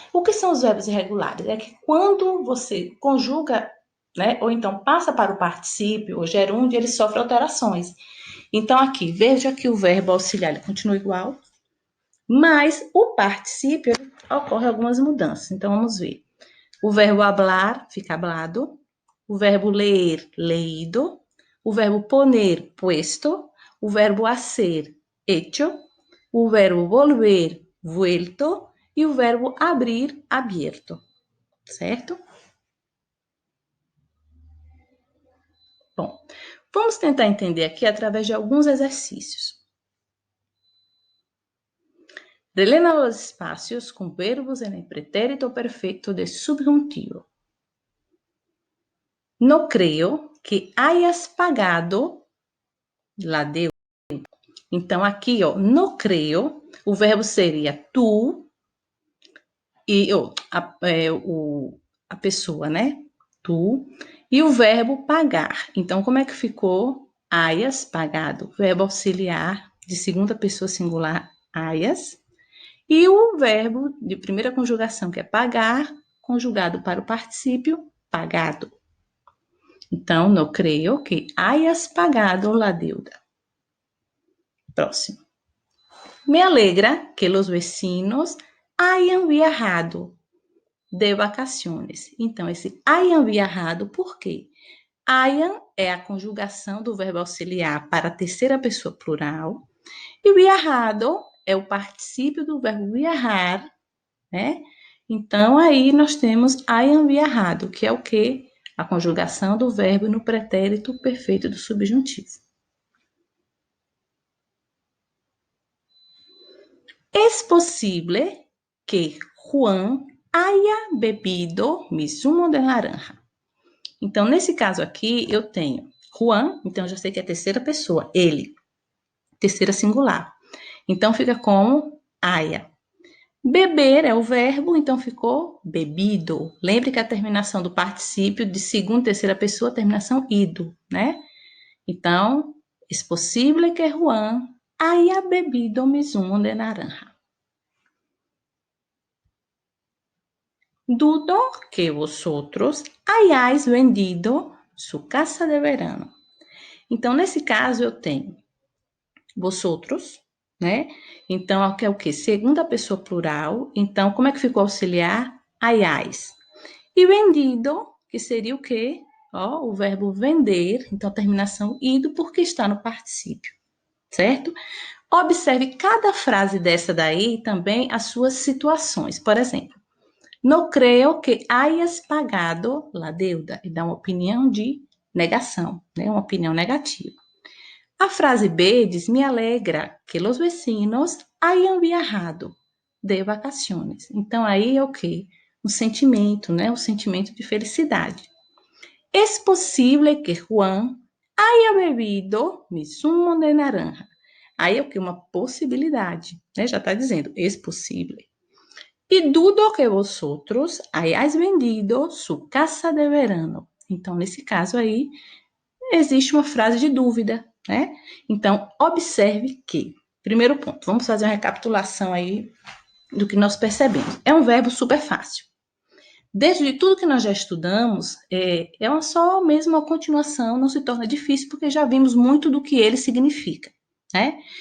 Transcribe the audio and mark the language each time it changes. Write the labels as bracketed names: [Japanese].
[Portuguese] O que são os verbos irregulares? É que quando você conjuga, né, ou então passa para o particípio ou gerúndio, ele sofre alterações. Então, aqui, veja que o verbo auxiliar ele continua igual, mas o particípio ocorre algumas mudanças. Então, vamos ver. O verbo hablar fica hablado, o verbo ler, leído, o verbo poner, puesto, o verbo hacer, hecho, o verbo volver, vuelto, e o verbo abrir, abierto, certo? Bom, vamos tentar entender aqui através de alguns exercícios. [Spanish] Relena los espacios con verbos en el pretérito perfecto de subjuntivo. No creo que hayas pagado la deuda. [Portuguese] Então, aqui, ó, [Spanish] no creo, [Portuguese] o verbo seria tu e a pessoa, né? Tu. E o verbo pagar. Então, como é que ficou? Hayas pagado. Verbo auxiliar de segunda pessoa singular, hayas. E o verbo de primeira conjugação, que é pagar, conjugado para o particípio, pagado. [Spanish] Então, no creo que hayas pagado la deuda. Próximo. Me alegra que los vecinos hayan viajado de vacaciones. [Portuguese] Então, esse hayan viajado, por quê? Hayan é a conjugação do verbo auxiliar para a terceira pessoa plural. E viajado é o particípio do verbo viajar, né? Então, aí nós temos hayan viajado, que é o quê? A conjugação do verbo no pretérito perfeito do subjuntivo. [Spanish] Es posible que Juan haya bebido mi zumo de naranja. [Portuguese] Então, nesse caso aqui, eu tenho Juan, então eu já sei que é a terceira pessoa, ele, terceira singular. Então, fica como haya. Beber é o verbo, então ficou bebido. Lembre que a terminação do particípio de segunda e terceira pessoa, terminação ido, né? [Spanish] Então, es posible que Juan haya bebido mi zumo de naranja. Dudo que vosotros hayáis vendido su casa de verano. [Portuguese] Então, nesse caso, eu tenho vosotros, né? Então, aqui é o quê? Segunda pessoa plural. Então, como é que ficou auxiliar? Hayáis. E vendido, que seria o quê? Ó, o verbo vender. Então, terminação ido, porque está no particípio, certo? Observe cada frase dessa daí também as suas situações. Por exemplo, [Spanish] no creo que hayas pagado la deuda. [Portuguese] E dá uma opinião de negação, né? Uma opinião negativa. A frase B diz: [Spanish] me alegra que los vecinos hayan viajado de vacaciones. [Portuguese] Então, aí é o quê? Um sentimento, né? Um sentimento de felicidade. [Spanish] Es posible que Juan haya bebido mi zumo de naranja. [Portuguese] Aí é o quê? Uma possibilidade, né? Já está dizendo, [Spanish] es posible. E dudo que vosotros hayáis vendido su casa de verano. [Portuguese] Então, nesse caso aí, existe uma frase de dúvida, né? Então, observe que, primeiro ponto, vamos fazer uma recapitulação aí do que nós percebemos. É um verbo super fácil. Dentro de tudo que nós já estudamos, é uma só mesmo uma continuação, não se torna difícil, porque já vimos muito do que ele significa, né?